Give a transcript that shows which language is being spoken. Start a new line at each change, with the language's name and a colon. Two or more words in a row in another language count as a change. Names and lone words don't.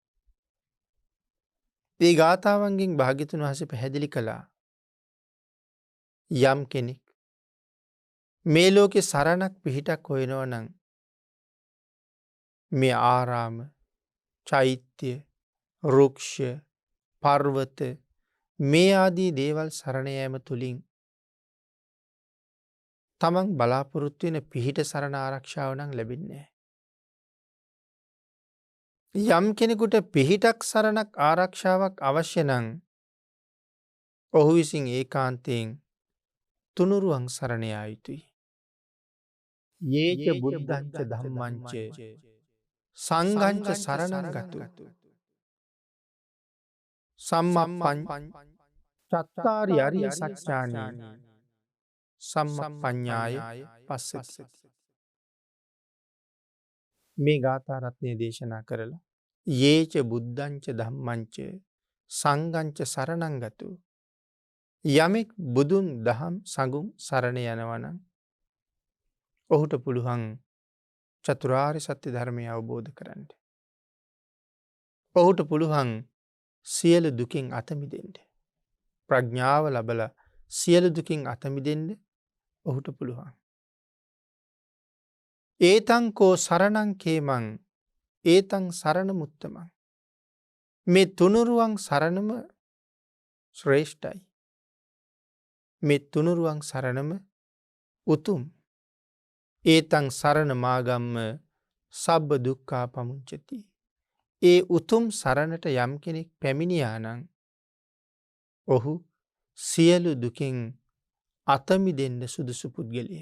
Sinhala: ඒ ගාථාවන්ගෙන් භාග්‍යතුන් වහන්සේ පැහැදිලි කළා යම් කෙනෙක් මේ ලෝකේ සරණක් පිහිටක් හොයනවා නම් මේ ආරාම, චෛත්‍ය, රුක්ෂ, පර්වත මේ ආදී දේවල් සරණ යාම තුලින් තමන් බලාපොරොත්තු වෙන පිහිට සරණ ආරක්ෂාව නම් ලැබෙන්නේ නැහැ. යම් කෙනෙකුට පිහිටක් සරණක් ආරක්ෂාවක් අවශ්‍ය නම් ඔහු විසින් ඒකාන්තයෙන් තුනුරුවන් සරණ යා යුතුයි.
Pali: යේච බුද්ධංච ධම්මංච සංඝංච සරණං ගතු සම්මප්පං චත්තාරි අරිය සත්‍යානි සම්මප්පඤ්ඤාය පස්සති.
Sinhala: මේ ගාථා රත්නය දේශනා කරලා
Pali: යේච බුද්ධංච ධම්මංච සංඝංච සරණං ගතු
Sinhala: යමෙක් බුදුන් දහම් සඟුම් සරණ යනවා නම් ඔහුට පුළුවන් චතුරාර්ය සත්‍ය ධර්මය අවබෝධ කරගන්න. ඔහුට පුළුවන් සියලු දුකින් අත මිදෙන්න. ප්‍රඥාව ලැබලා සියලු දුකින් අත මිදෙන්න ඔහුට පුළුවන්.
Pali: ඒතං කෝ සරණං කේමං ඒතං සරණ මුත්තමං.
Sinhala: මේ තුනුරුවන් සරණම ශ්‍රේෂ්ඨයි. මේ තුනුරුවන් සරණම උතුම්.
Pali: ඒතං සරණ මාගම්ම සබ්බ දුක්ඛා පමුංචති.
Sinhala: ඒ උතුම් සරණට යම් කෙනෙක් පැමිණියා නම් ඔහු සියලු දුකින් අත මිදෙන්න සුදුසු පුද්ගලයෙක්.